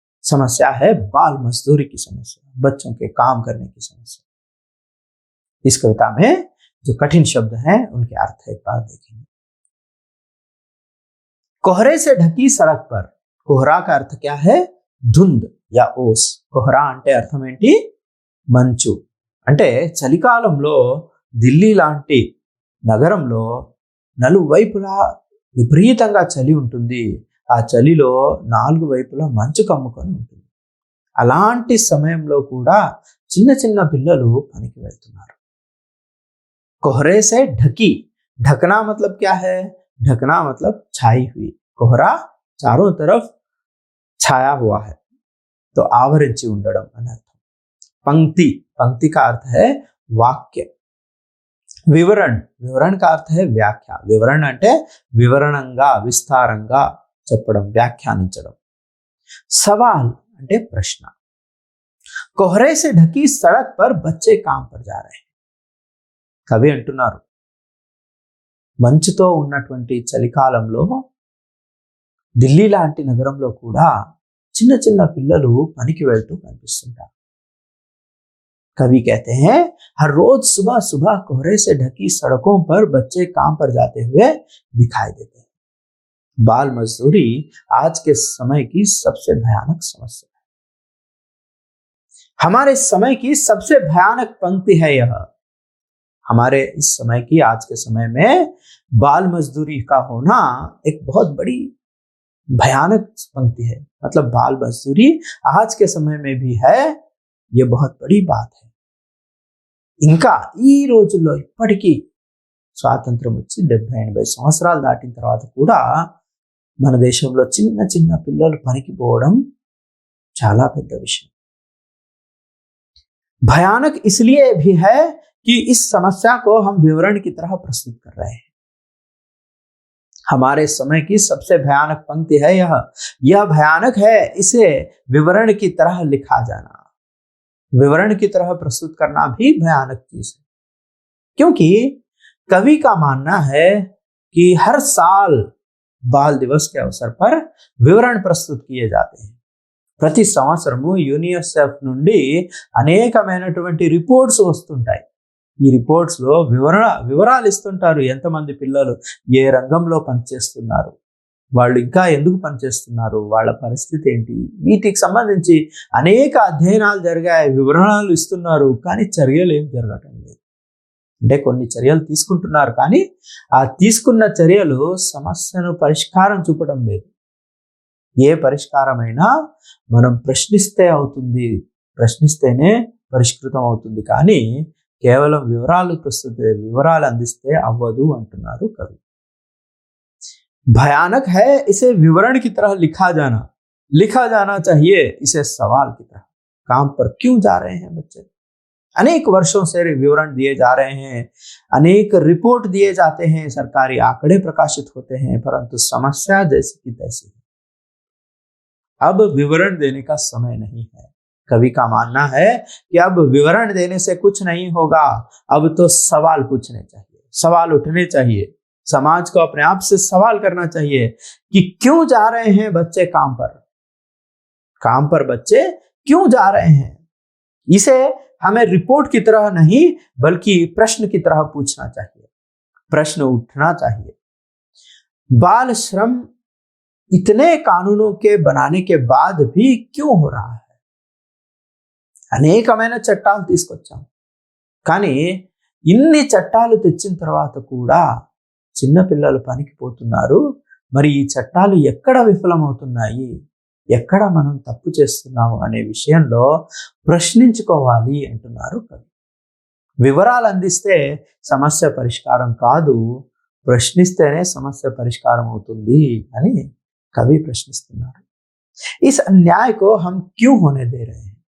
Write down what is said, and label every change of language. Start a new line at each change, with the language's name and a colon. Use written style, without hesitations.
Hindi: समस्या है बाल मजदूरी की समस्या, बच्चों के काम करने की समस्या। इस कविता में जो कठिन शब्द हैं उनके अर्थ एक बार देखेंगे। कोहरे से ढकी सड़क पर, कोहरा का अर्थ क्या है? धुंध या ओस।
Telugu: कोहरा అంటే అర్థమేంటి? మంచు అంటే చలికాలంలో ఢిల్లీ లాంటి నగరంలో నలువైపులా విపరీతంగా చలి ఉంటుంది. ఆ చలిలో 4 వైపులా మంచు కమ్ముకొని ఉంటుంది. అలాంటి సమయంలో కూడా చిన్న చిన్న పిల్లలు పనికి వెళ్తున్నారు।
Hindi: कोहरे से ढकी, ढकना मतलब क्या है? ढकना मतलब छाई हुई। कोहरा चारों तरफ छाया हुआ है।
Telugu: तो आवరించి ఉండడం అని అర్థం।
Hindi: पंक्ति, पंक्ति का अर्थ है वाक्य। వివరణ, వివరణ का अर्थ है వ్యాఖ్య।
Telugu: వివరణ అంటే వివరణంగా విస్తారంగా చెప్పడం, వ్యాఖ్యానించడం। सवाल అంటే ప్రశ్న।
Hindi: कोहरे से ढकी सड़क पर बच्चे काम पर जा रहे हैं।
Telugu: కవి అంటున్నారు, మంచుతో ఉన్నటువంటి చలికాలంలో ఢిల్లీ లాంటి నగరంలో కూడా చిన్న చిన్న పిల్లలు పనికి వెళ్తూ కనిపిస్తుంటారు।
Hindi: कवि कहते हैं हर रोज सुबह सुबह कोहरे से ढकी सड़कों पर बच्चे काम पर जाते हुए दिखाई देते हैं। बाल मजदूरी आज के समय की सबसे भयानक समस्या है। हमारे समय की सबसे भयानक पंक्ति है यह। हमारे इस समय की, आज के समय में बाल मजदूरी का होना एक बहुत बड़ी भयानक पंक्ति है। मतलब बाल मजदूरी आज के समय में भी है, ये बहुत बड़ी बात है।
Telugu: ఇంకా ఈ రోజుల్లో ఇప్పటికీ స్వాతంత్రం వచ్చి 70-80 సంవత్సరాలు దాటిన తర్వాత కూడా మన దేశంలో చిన్న చిన్న పిల్లలు పనికి పోవడం చాలా పెద్ద విషయం।
Hindi: भयानक इसलिए भी है कि इस समस्या को हम विवरण की तरह प्रस्तुत कर रहे हैं। हमारे समय की सबसे भयानक पंक्ति है यह भयानक है, इसे विवरण की तरह लिखा जाना। विवरण की तरह प्रस्तुत करना भी भयानक चीज है, क्योंकि कवि का मानना है कि हर साल बाल दिवस के अवसर पर विवरण प्रस्तुत किए जाते हैं।
Telugu: ప్రతి సంవత్సరము యూనిసెఫ్ నుండి అనేకమైనటువంటి రిపోర్ట్స్ వస్తుంటాయి। ఈ రిపోర్ట్స్ లో వివరాలు ఇస్తుంటారు, ఎంతమంది పిల్లలు ఏ రంగంలో పనిచేస్తున్నారు, వాళ్ళు ఇంకా ఎందుకు పనిచేస్తున్నారు, వాళ్ళ పరిస్థితి ఏంటి, వీటికి సంబంధించి అనేక అధ్యయనాలు జరిగాయి, వివరణలు ఇస్తున్నారు, కానీ చర్యలు ఏం జరగటం లేదు। అంటే కొన్ని చర్యలు తీసుకుంటున్నారు, కానీ ఆ తీసుకున్న చర్యలు సమస్యను పరిష్కారం చూపడం లేదు। ఏ పరిష్కారమైనా మనం ప్రశ్నిస్తే అవుతుంది, ప్రశ్నిస్తేనే పరిష్కృతం అవుతుంది, కానీ కేవలం వివరాలు అందిస్తే అవ్వదు అంటున్నారు కవి।
Hindi: भयानक है, इसे विवरण की तरह लिखा जाना चाहिए, इसे सवाल की तरह। काम पर क्यों जा रहे हैं बच्चे? अनेक वर्षों से विवरण दिए जा रहे हैं, अनेक रिपोर्ट दिए जाते हैं, सरकारी आंकड़े प्रकाशित होते हैं, परंतु समस्या जैसी की तैसी है। अब विवरण देने का समय नहीं है। कवि का मानना है कि अब विवरण देने से कुछ नहीं होगा, अब तो सवाल पूछने चाहिए, सवाल उठने चाहिए। समाज को अपने आप से सवाल करना चाहिए कि क्यों जा रहे हैं बच्चे काम पर बच्चे क्यों जा रहे हैं। इसे हमें रिपोर्ट की तरह नहीं बल्कि प्रश्न की तरह पूछना चाहिए, प्रश्न उठना चाहिए। बाल श्रम इतने कानूनों के बनाने के बाद भी क्यों हो रहा है?
Telugu: అనేకమైన చట్టాలు తీసుకొచ్చాం, కానీ ఇన్ని చట్టాలు తెచ్చిన తర్వాత కూడా చిన్న పిల్లలు పనికి పోతున్నారు। మరి ఈ చట్టాలు ఎక్కడ విఫలమవుతున్నాయి, ఎక్కడ మనం తప్పు చేస్తున్నాము అనే విషయంలో ప్రశ్నించుకోవాలి అంటున్నారు కవి। వివరాలు అందిస్తే సమస్య పరిష్కారం కాదు, ప్రశ్నిస్తేనే సమస్య పరిష్కారం అవుతుంది అని కవి ప్రశ్నిస్తున్నారు।
Hindi: इस अन्याय को हम क्यों होने दे रहे हैं?